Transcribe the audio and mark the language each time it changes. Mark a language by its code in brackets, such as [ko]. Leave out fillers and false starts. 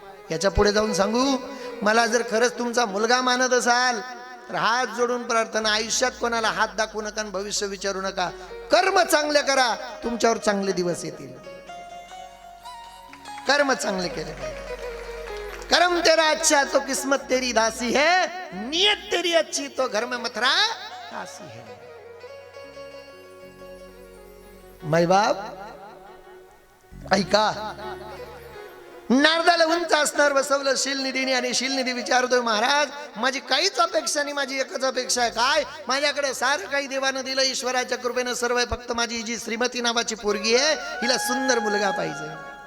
[mr] याच्या पुढे जाऊन सांगू, मला जर खरंच तुमचा मुलगा मानत असाल तर हात जोडून प्रार्थना, आयुष्यात कोणाला हात दाखवू नका, भविष्य विचारू नका. कर्म चांगले करा, तुमच्यावर चांगले दिवस येतील. कर्म चांगले केले पाहिजे. [hi] कर्म तेरा अच्छा तो किस्मत तेरी दासी है, नियत तेरी अच्छी तो घर में मथुरा काशी है. [mr] माय बाप ऐका, नारदाला उंच असणार बसवलं शीलनिधीने. आणि शीलनिधी विचारतोय महाराज माझी काहीच अपेक्षा नाही, माझी एकच अपेक्षा आहे. काय? माझ्याकडे सारं काही देवानं दिलं, ईश्वराच्या कृपेनं सर्व आहे. फक्त माझी जी श्रीमती नावाची पोरगी आहे, हिला सुंदर मुलगा पाहिजे.